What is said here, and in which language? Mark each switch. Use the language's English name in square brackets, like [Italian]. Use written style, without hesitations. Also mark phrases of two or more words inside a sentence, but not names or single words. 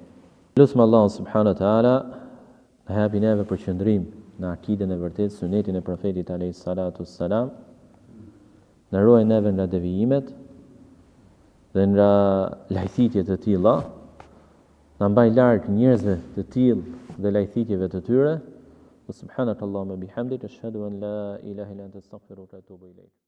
[Albanian] Lutem Allahun [Arabic] سبحانه وتعالى [Albanian] na hapi neve për qëndrim në akiden e vërtetë, sunetin e profetit [Arabic] عليه الصلاة والسلام, [Albanian] na ruaj neve nga devijimet dhe nga lajthitjet të tilla, na mbaj larg njerëzve të tillë dhe lajthitjeve të tyre. [Arabic] سبحانك اللهم وبحمدك أشهد أن لا إله إلا أنت أستغفرك وأتوب إليك.